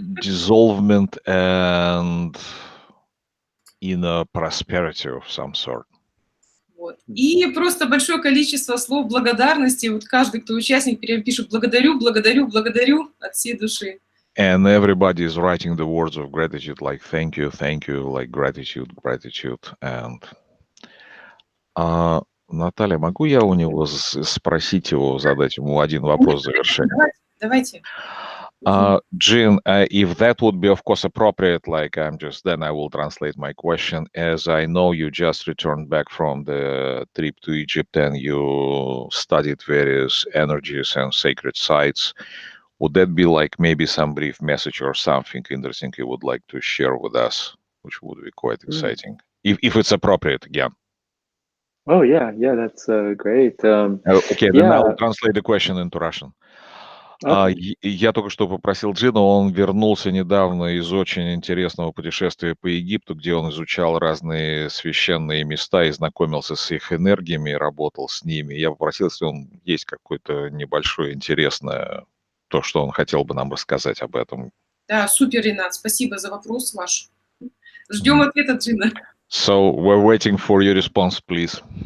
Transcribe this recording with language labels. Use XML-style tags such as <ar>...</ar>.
<en>dissolvement and inner prosperity of some sort.</en> <ru>Вот. И просто большое количество слов благодарности. Вот каждый, кто участник, прям пишет благодарю, благодарю, благодарю от всей души.</ru> <en>And everybody is writing the words of gratitude, like thank you, like gratitude, gratitude.</en> <ru>And Наталья, могу я у него спросить его, задать ему один вопрос в завершение? Давайте.</ru> <en>Jin, if that would be, of course, appropriate, like then I will translate my question. As I know you just returned back from the trip to Egypt and you studied various energies and sacred sites. Would that be like maybe some brief message or something interesting you would like to share with us, which would be quite exciting, if it's appropriate again? Oh yeah, that's great. Okay, then Yeah. I'll translate the question into Russian. Okay.</en> <ru>Я только что попросил Джина, он вернулся недавно из очень интересного путешествия по Египту, где он изучал разные священные места и знакомился с их энергиями, и работал с ними. Я попросил, если он есть какое-то небольшое интересное, то, что он хотел бы нам рассказать об этом. Да, супер, Ренат, спасибо за вопрос ваш. Ждем ответа, Джина.</ru> <en>So we're waiting for your response, please.</en>